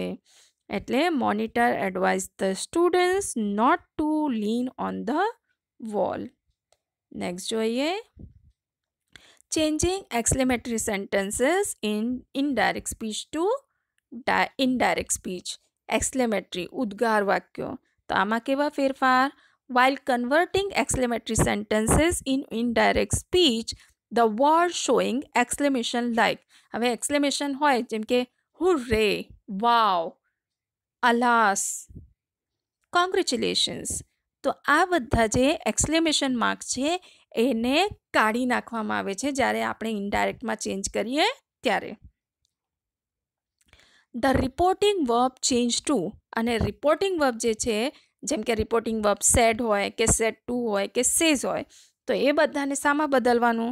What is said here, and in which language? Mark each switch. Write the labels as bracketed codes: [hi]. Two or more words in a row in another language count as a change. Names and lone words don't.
[en] એટલે monitor advise the students not to lean on the wall. [gu] નેક્સ્ટ જોઈએ. [en] changing exclamatory sentences in indirect speech to indirect speech ટુ ઇનડાયરેક્ટ સ્પીચ. [gu] એક્સક્લેમેટરી ઉદ્ગાર વાક્યો. તો આમાં કેવા ફેરફાર? [en] while converting exclamatory sentences in indirect speech, the word showing exclamation like. [gu] હવે exclamation હોય જેમ કે [en] hooray, wow, alas, congratulations. [gu] તો આ બધા જે [en] exclamation mark [gu] છે એને કાઢી નાખવામાં આવે છે જ્યારે આપણે ઇનડાયરેક્ટમાં ચેન્જ કરીએ ત્યારે. [en] the reporting verb change to. [gu] અને [en] reporting verb [gu] જે છે જેમ કે [en] reporting verb said [gu] હોય કે [en] said to [gu] હોય કે સેઝ હોય તો એ બધાને શામાં બદલવાનું?